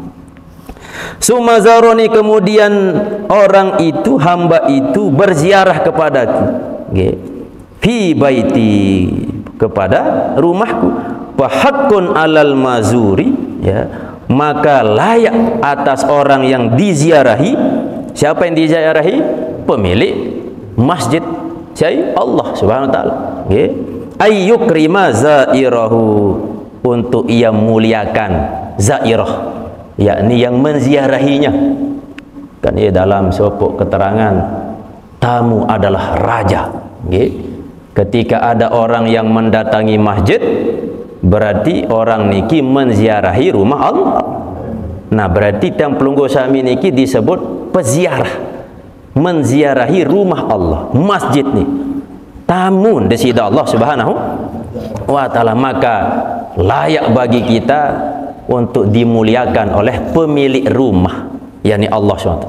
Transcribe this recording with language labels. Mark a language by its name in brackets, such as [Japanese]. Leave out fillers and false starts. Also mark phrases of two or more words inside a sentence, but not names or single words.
[Arabic] Sumazaroni, [Indonesian] kemudian orang itu, hamba itu berziarah kepadaku, [Arabic] fi baiti, [Indonesian] kepada rumahku. [Arabic] Fahaqqun alal mazuri, [Indonesian] ya, maka layak atas orang yang diziarahi. Siapa yang diziarahi? Pemilik masjid, saya Allah [Arabic] Subhanahu wa taala. Ayyukrima zairahu, [Indonesian] untuk ia muliakan zairah, yakni yang menziarahinya. Kan ia dalam sopok keterangan, tamu adalah raja. Ketika ada orang yang mendatangi masjid, berarti orang niki menziarahi rumah Allah. Nah, berarti yang [Sasak] pelunggu sami niki [Indonesian] disebut peziarah, menziarahi rumah Allah, masjid ni. Tamu di sida Allah [Arabic] Subhanahu wa taala, [Indonesian] maka layak bagi kita untuk dimuliakan oleh pemilik rumah, yakni Allah SWT.